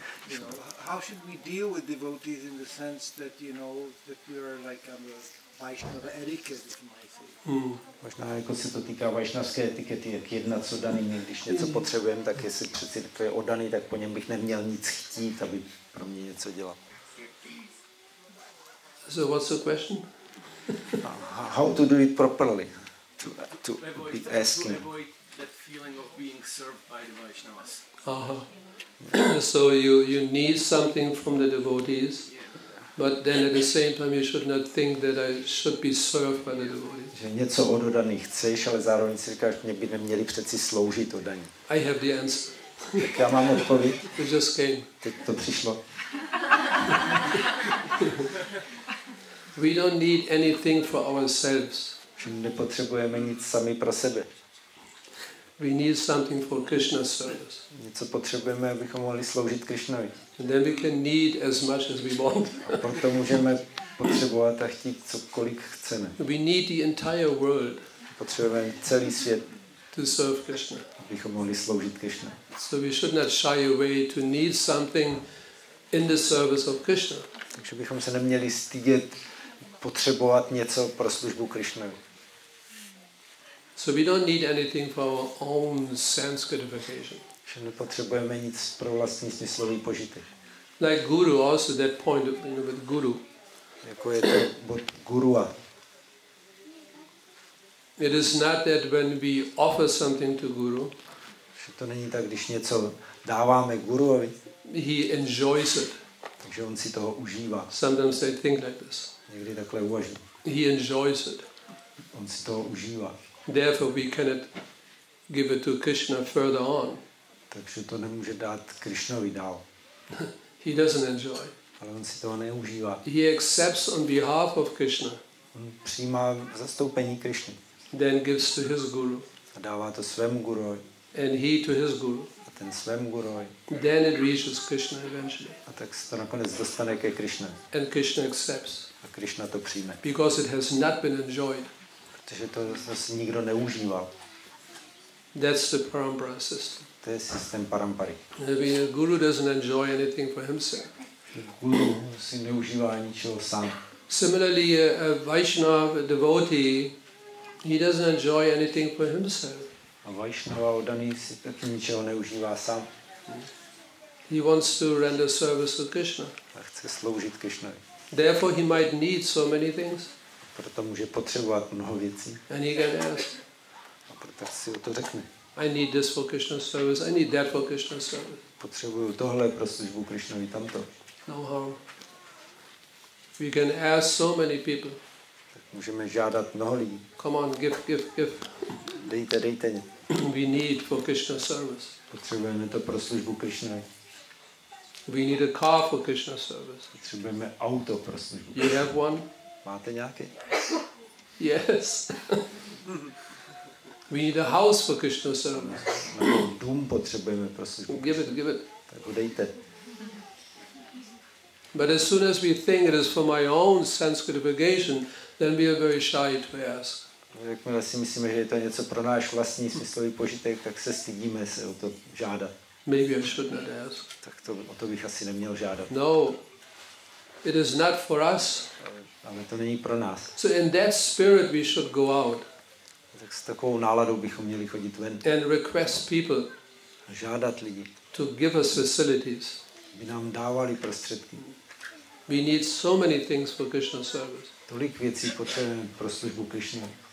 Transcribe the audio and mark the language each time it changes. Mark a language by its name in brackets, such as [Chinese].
[English] You know, how should we deal with devotees in the sense that, you know, that we are like on the Vaishnava etiquette, if you might say. [Czech] Možná jako se to týká vašnovské etikety, jak jednat s oddanými, když něco potřebujeme, tak jestli přeci to je oddaný, tak po něm bych neměl nic chtít, aby pro mě něco dělal. [English] So what's the question? How to do it properly? To be asking. To avoid that feeling of being served by the Vaishnavas. So you need something from the devotees, but then at the same time you should not think that I should be served by the devotees. [Czech] Že něco od oddaných chceš, ale zároveň si říkáš, mě by neměli přeci sloužit oddaní. [English] I have the answer. [Czech] Tak já mám odpověď. [English] It just came. [Czech] Teď to přišlo. [English] We don't need anything for ourselves. [Czech] Že nepotřebujeme nic sami pro sebe. [English] We need something for Krishna's service. [Czech] Něco potřebujeme, abychom mohli sloužit Krišnovi. [English] And then we can need as much as we want. [Czech] A proto můžeme potřebovat a chtít cokoliv chceme. [English] We need the entire world. [Czech] Potřebujeme celý svět, [English] to serve Krishna. [Czech] Abychom mohli sloužit Krišnu. [English] So we should not shy away to need something in the service of Krishna. [Czech] Takže bychom se neměli stydět potřebovat něco pro službu Krišnovi. [English] So we don't need anything for our own sense gratification. [Czech] Že nepotřebujeme nic pro vlastní smyslový požitek. [English] Like Guru, also that point with Guru. [Czech] Jako je to bod Gurua. [English] It is not that when we offer something to Guru, [Czech] že to není tak, když něco dáváme Guruovi, [English] he enjoys it. [Czech] Takže on si toho užívá. [English] Sometimes they think like this. [Czech] Někdy takhle uvažují. [English] He enjoys it. [Czech] On si toho užívá. [English] Therefore we cannot give it to Krishna further on. [Czech] Takže to nemůže dát Krišnovi dál. [English] He doesn't enjoy. [Czech] Ale on si toho neužívá. [English] He accepts on behalf of Krishna. [Czech] On přijímá zastoupení Krišny. [English] Then gives to his guru. [Czech] A dává to svému guruovi. [English] And he to his guru. [Czech] A ten svému guruovi. [English] Then it reaches Krishna eventually. [Czech] A tak se to nakonec dostane ke Krišně. [English] And Krishna accepts. [Czech] A Krišna to přijme. [English] Because it has not been enjoyed. [Czech] Protože to zase nikdo neužíval. [English] That's the parampara system. [Czech] To je systém parampary. [English] The guru doesn't enjoy anything for himself. [Czech] Guru si neužívá ničeho sám. [English] Similarly, a Vaishnava devotee, he doesn't enjoy anything for himself. [Czech] A Vaishnava oddaný si taky ničeho neužívá sám. [English] He wants to render service to Krishna. [Czech] A chce sloužit Krišnovi. [English] Therefore he might need so many things. [Czech] Proto může potřebovat mnoho věcí. [English] And he can ask. [Czech] A proto si o to řekne. [English] I need this for Krishna's service. I need that for Krishna's service. [Czech] Potřebuju tohle pro službu Krišnovi, tamto. [English] No harm. We can ask so many people. [Czech] Tak můžeme žádat mnoho lidí. [English] Come on, give. [Czech] Dejte. [English] We need for Krishna's service. [Czech] Potřebujeme to pro službu Krišnovi. [English] We need a car for Krishna's service. [Czech] Potřebujeme auto pro službu. [English] You have one? [Czech] Máte nějaký? [English] Yes. We need a house for Krishna's service. [Czech] Dům potřebujeme pro službu. [English] Give it. [Czech] Tak ho dejte. [English] But as soon as we think it is for my own sense gratification, then we are very shy to ask. [Czech] Jakmile si myslíme, že je to něco pro náš vlastní smyslový požitek, tak se stydíme se o to žádat. [English] Maybe I should not ask. [Czech] Tak o to bych asi neměl žádat. [English] No, it is not for us. [Czech] Ale to není pro nás. [English] So in that spirit we should go out. [Czech] Tak s takovou náladou bychom měli chodit ven. [English] And request people. [Czech] Žádat lidi. [English] To give us facilities. [Czech] By nám dávali prostředky. [English] We need so many things for Krishna's service. [Czech] Tolik věcí potřebujeme pro službu Krišny.